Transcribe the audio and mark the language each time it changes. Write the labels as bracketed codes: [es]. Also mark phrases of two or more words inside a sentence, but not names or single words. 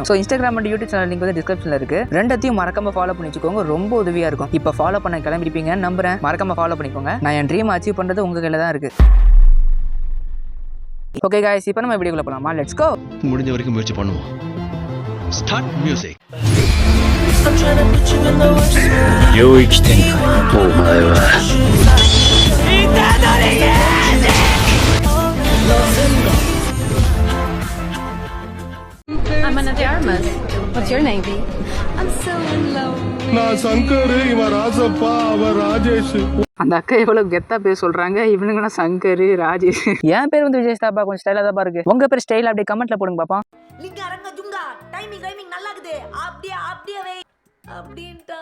[ta] ஸோ [en] Instagram and YouTube channel link [ta] வந்து டிஸ்கிரிப்ஷன்ல இருக்கு. ரெண்டத்தையும் மறக்காம ஃபாலோ பண்ணி வச்சுக்கோங்க, ரொம்ப உதவியா இருக்கும். இப்போ ஃபாலோ பண்ண கிளம்பிருப்பீங்கன்னு நம்புறேன். மறக்காம ஃபாலோ பண்ணிக்கோங்க. நான் என் [en] dream achieve [ta] பண்றது உங்க கையில தான் இருக்கு. [en] okay guys, [ta] இப்போ நம்ம வீடியோக்குள்ள போலாமா? [en] let's go. [ta] முடிஞ்ச வரைக்கும் முயற்சி பண்ணுவோம். [en] start music. [ja] 領域展開。お前は [en] I'm Anna de Armas. What's your name? I'm so in love. [ta] நான் சங்கர், இவன் ராசப்பா, அவன் ராஜேஷ். அந்த அக்கா எவ்வளவு கெத்தா பேர் சொல்றாங்க. இவனுங்கனா சங்கர், ராஜேஷ். என் பேர் வந்து விஜய் தாப்பா, கொஞ்சம் ஸ்டைலா தான் இருக்கு. உங்க பேர் ஸ்டைல் அப்படியே கமெண்ட்ல போடுங்க பாப்போம். லிங்க அரங்க ஜுங்கா டைமிங் நல்லா இருக்குது. அப்படியே வை அப்படின்டா.